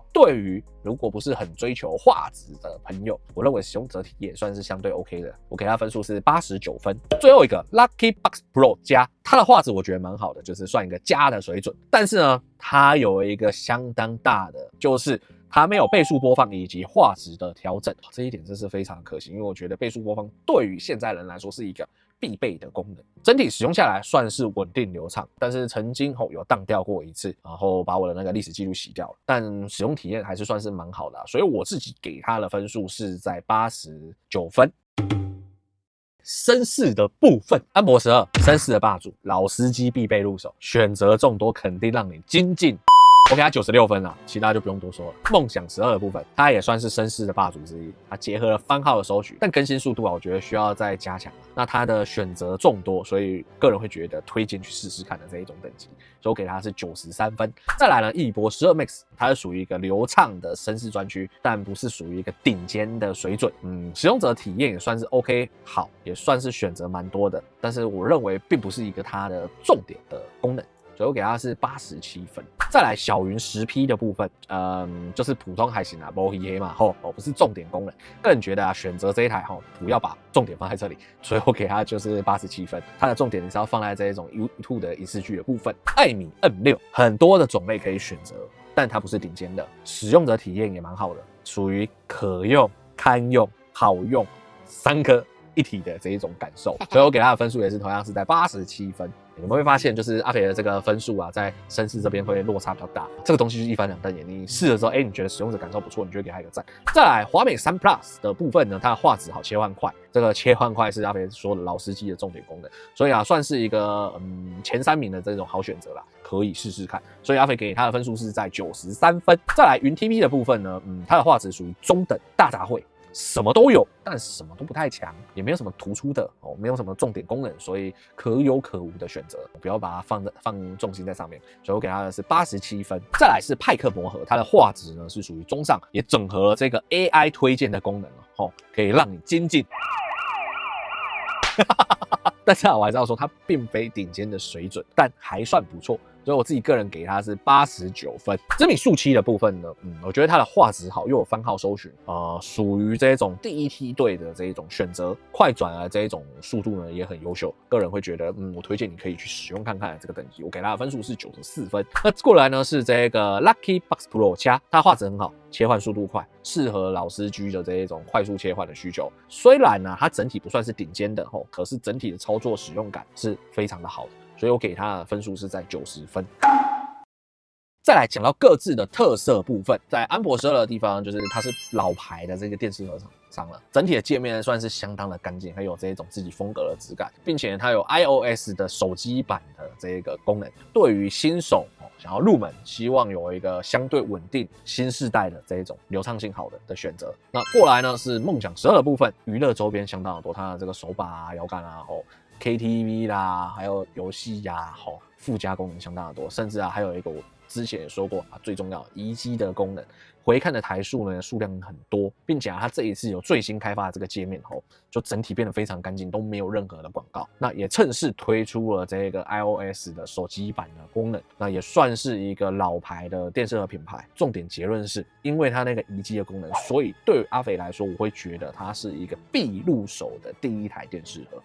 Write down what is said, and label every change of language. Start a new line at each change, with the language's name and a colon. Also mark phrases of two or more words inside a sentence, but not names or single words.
Chinese: 对于如果不是很追求畫質的朋友，我認為使用者體驗算是相對 OK 的，我給它分數是89分。最後一個 Lucky Box Pro 加，它的畫質我覺得蠻好的，就是算一個加的水準。但是呢，它有一個相當大的，就是它沒有倍數播放以及畫質的調整，這一點真是非常可惜，因為我覺得倍數播放對於現在人來說是一個必備的功能。整體使用下來算是穩定流暢，但是曾经有當掉過一次，然後把我的那個歷史記錄洗掉了。但使用體驗還是算是蠻好的所以我自己給它的分數是在89分。绅士的部分，安博12，绅士的霸主，老司機必備入手，選擇眾多，肯定讓你精進。我給他96分啦，其他就不用多說了。夢想12的部分，它也算是紳士的霸主之一，它結合了番號的收取，但更新速度我覺得需要再加強。那它的選擇众多，所以個人會覺得推薦去試試看的這一種等級，所以我給它是93分。再來呢，翼博12 Max， 它是屬於一個流暢的紳士專區，但不是屬於一個頂尖的水準。使用者體驗也算是 OK 好，也算是選擇蠻多的，但是我認為並不是一個它的重點的功能。所以我給它是87分。再來小雲10P 的部分，就是普通還行不黑嘛，不是重點功能。個人覺得選擇這一台不要把重點放在這裡，所以我給它就是87分。它的重點是要放在這一種 YouTube 的影視劇的部分。艾米 M6 很多的種類可以選擇，但它不是頂尖的，使用者體驗也蠻好的，屬於可用、堪用、好用3個一體的這一種感受，所以我給它的分數也是同樣是在87 分。你們會發現，就是阿肥的這個分數在紳士這邊會落差比較大。這個東西就是一翻兩瞪眼，你試了之後，你覺得使用者感受不錯，你就會給他一個讚。再來，華美3 Plus 的部分呢，它的畫質好，切換快，這個切換快是阿肥說的老司機的重點功能，所以算是一個前3名的這種好選擇啦，可以試試看。所以阿肥給他的分數是在93分。再來，雲 TV 的部分呢，它的畫質屬於中等大雜烩。什麼都有，但什麼都不太強，也沒有什麼突出的沒有什麼重點功能，所以可有可無的選擇，不要把它放重心在上面，所以我給它的是87分。再來是派克魔盒，它的畫質呢是屬於中上，也整合了這個 AI 推薦的功能可以讓你精進。但是我還是要說，它並非頂尖的水準，但還算不錯。所以我自己個人給它是89分。知名速7的部分呢，我覺得它的畫質好，又有番號搜尋，屬於這種第一梯隊的這一種選擇，快轉的這一種速度呢也很優秀。個人會覺得，我推薦你可以去使用看看這個等級。我給它的分數是94分。那過來呢是這個 Lucky Box Pro 加，它畫質很好，切換速度快，適合老司機的這一種快速切換的需求。虽然呢它整體不算是頂尖的可是整體的操作使用感是非常的好的。所以我給它的分數是在90分。再來講到各自的特色部分，在安博12的地方，就是它是老牌的這個電視盒廠商了，整體的界面算是相當的乾淨，還有這種自己風格的質感，並且它有 iOS 的手機版的這個功能，對於新手想要入門，希望有一個相對穩定新世代的這一種流暢性好的選擇。那過來呢是夢想12的部分，娛樂周邊相當的多，它的這個手把搖桿KTV 啦，還有遊戲呀，附加功能相當的多，甚至還有一個我之前也說過最重要移機的功能，回看的台數呢數量很多，并且它這一次有最新開發的這個界面就整體变得非常乾淨，都沒有任何的廣告。那也趁勢推出了這個 iOS 的手機版的功能，那也算是一個老牌的電視盒品牌。重點結論是，因為它那個移機的功能，所以對於阿肥來說，我會覺得它是一個必入手的第一台電視盒。